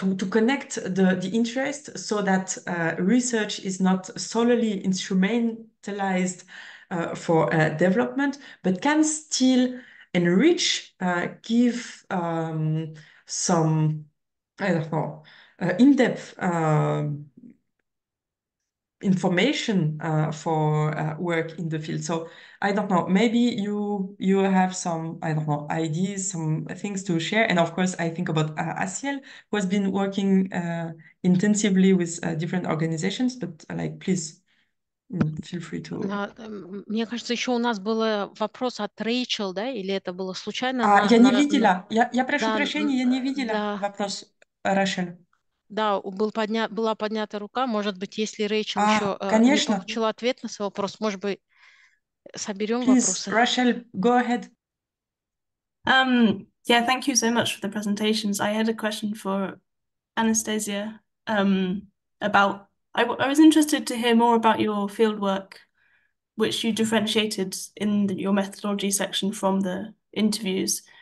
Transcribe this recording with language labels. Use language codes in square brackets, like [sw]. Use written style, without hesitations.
[en] connect the interest so that research is not solely instrumentalized for development, but can still enrich, give some, I don't know, in-depth information for work in the field. So I don't know, maybe you have some, I don't know, ideas, some things to share. And of course, I think about Asel, who has been working intensively with different organizations, but like, please feel free to... [ru] Мне кажется, еще у нас был вопрос от Рэйчел, да, или это было случайно? Я не видела, я прошу прощения, я не видела вопрос Рэйчел. Да, была поднята рука. Может быть, если Рэйчел еще не получила ответ на свой вопрос, может быть, соберем вопросы. [en] Рэйчел, go ahead. Yeah, thank you so much for the presentations. I had a question for Anastasia about, I was interested to hear more about your fieldwork, which you differentiated in your methodology section from the interviews.